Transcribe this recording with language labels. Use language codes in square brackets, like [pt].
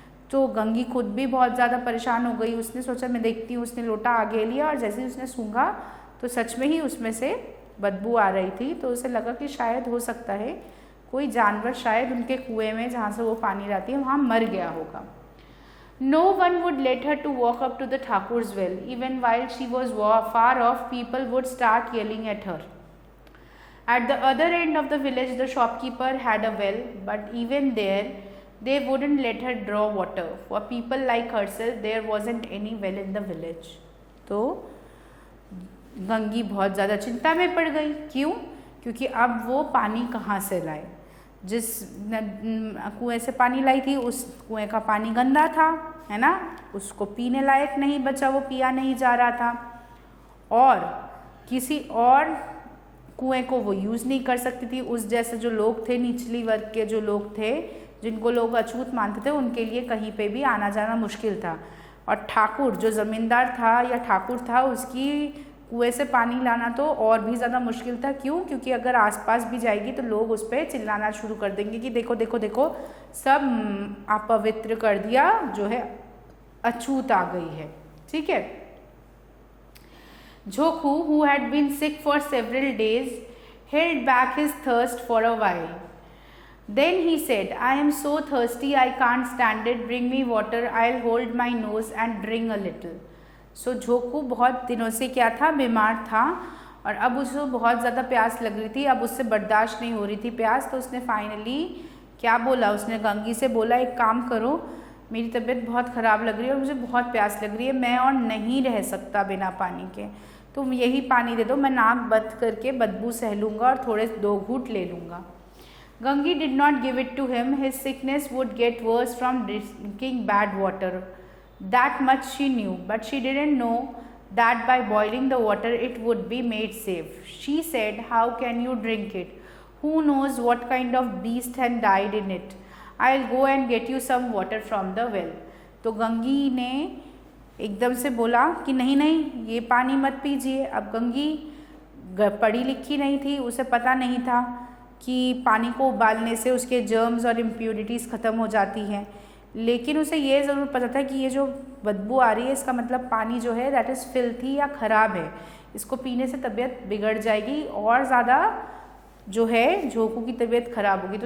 [hi] तो गंगी खुद भी बहुत ज़्यादा परेशान हो गई. उसने सोचा मैं देखती हूँ. उसने लोटा आगे लिया और जैसे ही उसने सूंघा तो सच में ही उसमें से बदबू आ रही थी. तो उसे लगा कि शायद हो सकता है कोई जानवर शायद उनके कुएं में जहाँ से वो पानी लाती है वहाँ मर गया होगा. [en] No one would let her to walk up to the Thakur's well. Even while she was far off, people would start yelling at her. At the other end of the village, the shopkeeper had a well, but even there, they wouldn't let her draw water. For people like herself, there wasn't any well in the village. [hi] तो गंगी बहुत ज़्यादा चिंता में पड़ गई. क्यों? क्योंकि अब वो पानी कहाँ से लाए. जिस कुएं से पानी लाई थी उस कुएं का पानी गंदा था, है ना, उसको पीने लायक नहीं बचा, वो पिया नहीं जा रहा था, और किसी और कुएं को वो यूज़ नहीं कर सकती थी। उस जैसे जो लोग थे, निचली वर्ग के जो लोग थे, जिनको लोग अछूत मानते थे, उनके लिए कहीं पे भी आना जाना मुश्किल था। और ठाकुर जो ज़मींदार था या ठाकुर था, उसकी कुएं से पानी लाना तो और भी ज़्यादा मुश्किल था। क्यों? क्योंकि अगर आसपास भी जाएगी तो लोग उस पर चिल्लाना शुरू कर देंगे कि देखो देखो देखो, सब अपवित्र कर दिया, जो है अछूत आ गई है। ठीक है। [en] Jhoku, who had been sick for several days, held back his thirst for a while. Then he said, I am so thirsty, I can't stand it. Bring me water, I'll hold my nose and drink a little. [hi] So Jhoku बहुत दिनों से क्या था, बीमार था, और अब उसको बहुत ज़्यादा प्यास लग रही थी। अब उससे बर्दाश्त नहीं हो रही थी प्यास, तो उसने फाइनली क्या बोला, उसने गंगी से बोला, एक काम करो, मेरी तबीयत बहुत ख़राब लग रही है और मुझे बहुत प्यास लग रही है, मैं और नहीं रह सकता बिना पानी के, तुम यही पानी दे दो, मैं नाक बंद करके बदबू सह लूँगा और थोड़े 2 घूंट ले लूँगा। [en] Gangi did not give it to him. His sickness would get worse from drinking bad water. That much she knew, but she didn't know that by boiling the water it would be made safe. She said, how can you drink it? Who knows what kind of beast had died in it? I'll go and get you some water from the well. [hi] तो गंगी ने एकदम से बोला कि नहीं नहीं, ये पानी मत पीजिए। अब गंगी पढ़ी लिखी नहीं थी, उसे पता नहीं था कि पानी को उबालने से उसके जर्म्स और इम्प्यूरिटीज़ ख़त्म हो जाती हैं, लेकिन उसे ये ज़रूर पता था कि ये जो बदबू आ रही है, इसका मतलब पानी जो है [en] that is filthy [hi] या ख़राब है, इसको पीने से तबीयत बिगड़ जाएगी और ज़्यादा जो है झोंकू की तबीयत ख़राब होगी।